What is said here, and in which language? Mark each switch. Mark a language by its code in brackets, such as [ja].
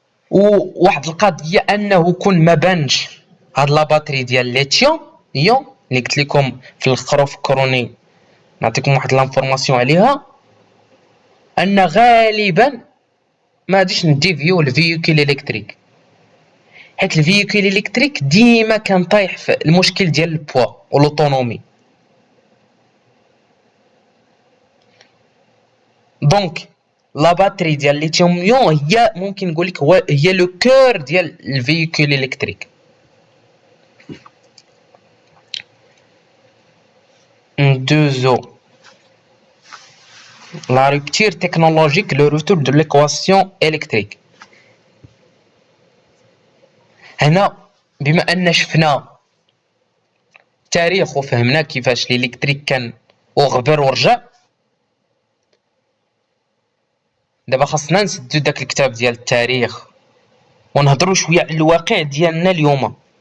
[ar] وواحد القضيه انه كون ما بانش هاد لا باتري ديال ليثيوم اللي قلت لكم في الخروف كروني، نعطيكم واحد لانفورماسيون عليها، ان غالبا ما غاديش نديفيو الفيوكيل الكتريك، حيت الفيوكيل الكتريك ديما كان طايح في المشكل ديال البوا والاوتونومي. دونك لا باتري ديال ليثيوم هي ممكن نقول لك هي لو كور ديال الفيوكيل الكتريك. ندوزو [fr] la rupture technologique, le retour de l'équation électrique. [ar] هنا بما ان شفنا تاريخ وفهمنا كيفاش الالكتريك كان وغبر ورجع، دابا خاصنا نسدو داك الكتاب ديال التاريخ ونهضروا شويه على الواقع ديالنا اليوم.